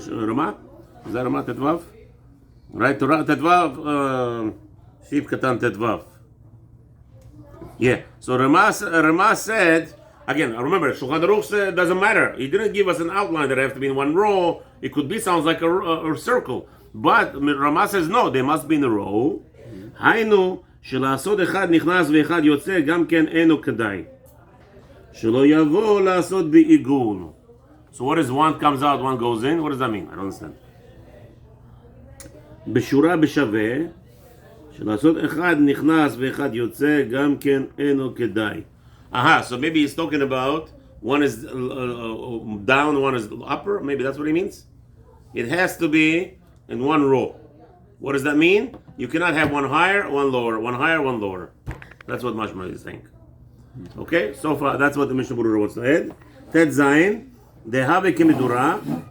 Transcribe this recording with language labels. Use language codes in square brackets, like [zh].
[en] Ramah? Is that Ramah Tetvav? Right? Tetvav. Sif Katan Tetvav. Yeah. So Ramah said again. Remember, Shulchan Aruch said doesn't matter. He didn't give us an outline that it has to be in one row. It could be sounds like a circle, but Ramah says no. They must be in a row. [he] Haynu שלעשות אחד נכנס ואחד יוצא גם כן אינו כדאי. שלא יבוא לעשות בעיגול. [en] So what is one comes out, one goes in? What does that mean? I don't understand. [he] בשורה בשווה, שלעשות אחד נכנס ואחד יוצא גם כן אינו כדאי. [en] So maybe he's talking about one is down, one is upper. Maybe that's what he means. It has to be in one row. What does that mean? You cannot have one higher, one lower, one higher, one lower. That's what Mashma is saying. Okay, so far that's what the Mishnah Berurah wants to add. Tet Zayin, Dehave Kimidura.